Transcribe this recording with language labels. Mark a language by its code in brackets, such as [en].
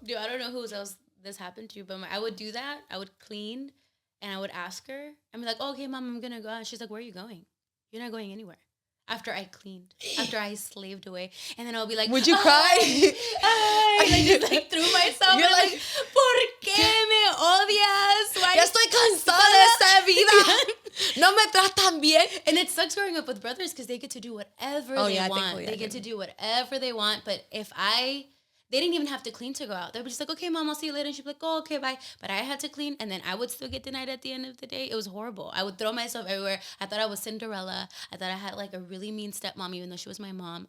[en] Dude, I don't know who else this happened to, but I would do that. I would clean. And I would ask her, I'd be like, oh, okay, Mom, I'm going to go out. And she's like, where are you going? You're not going anywhere. After I cleaned, after I slaved away. And then I'll be like, would you cry? I just like threw myself. You're like, [es] ¿por qué me odias? [en] Why? [es] Ya estoy cansada de esta vida. No me tratan bien. [en] And it sucks growing up with brothers because they get to do whatever they want. They get to do whatever they want. But they didn't even have to clean to go out. They were just like, okay, Mom, I'll see you later. And she'd be like, oh, okay, bye. But I had to clean, and then I would still get denied at the end of the day. It was horrible. I would throw myself everywhere. I thought I was Cinderella. I thought I had, like, a really mean stepmom, even though she was my mom.